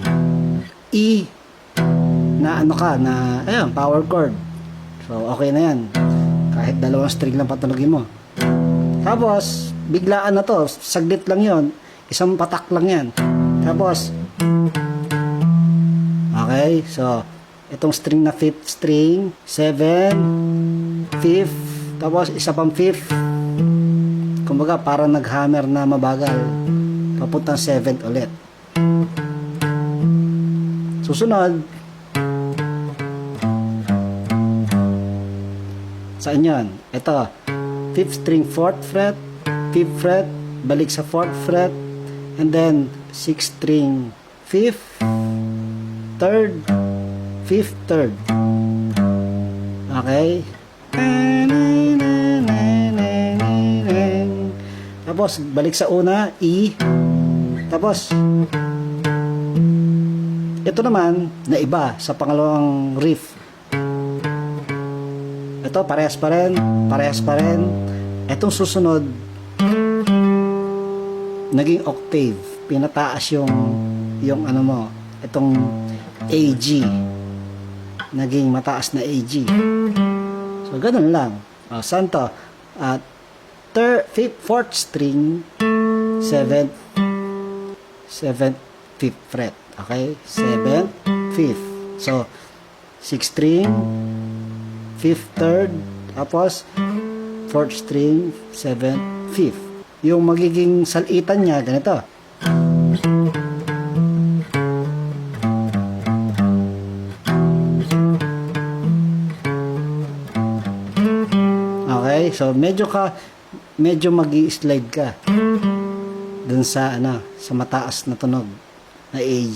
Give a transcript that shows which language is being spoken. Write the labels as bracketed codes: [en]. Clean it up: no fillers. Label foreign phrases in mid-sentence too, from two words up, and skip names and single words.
[tl] E na ayun, [en] power chord. [tl] So, okay na yan. Kahit dalawang string lang patunogin mo. Tapos, biglaan na to. Saglit lang yon. Isang patak lang yan. Tapos, okay. So, itong string na [en] 5th string, [tl] 7, 5th, tapos isa pang 5th. Kumbaga, parang nag-hammer na mabagal. Papuntang 7th ulit. Susunod, saan yan? Ito, [en] 5th string, 4th fret, 5th fret, [tl] balik sa [en] 4th fret, and then 6th string, 5th, 3rd, 5th, 3rd. [tl] Okay? Tapos, balik sa una, E. Tapos, Ito naman, na iba sa pangalawang riff. Ito, parehas pa rin. Parehas pa rin. Itong susunod, naging octave. Pinataas yung ano mo, itong AG. Naging mataas na AG. So, ganun lang. Saan to? [en] Fourth string, 7th, 5th fret. Okay? 7th, 5th. So, 6th string, 5th, 3rd, tapos 4th string, 7th, 5th. [tl] Yung magiging salitan niya, ganito. Okay? So, medyo magi-slide ka dun sa sa mataas na tunog na AG.